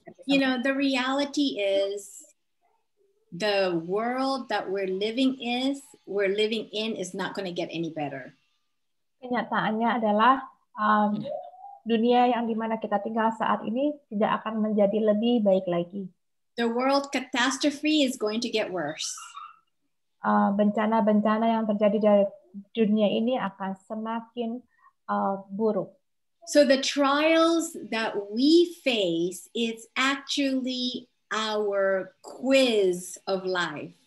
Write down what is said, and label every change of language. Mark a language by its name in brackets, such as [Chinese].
[English] You know, the reality is the world that we're living in is not going to get any better. [Indonesian] Kenyataannya adalah dunia yang dimana kita tinggal saat ini tidak akan menjadi lebih baik lagi. [English] The world catastrophe is going to get worse. [Indonesian] Bencana-bencana yang terjadi dari dunia ini akan semakin buruk. [English] So the trials that we face is actually our quiz of life.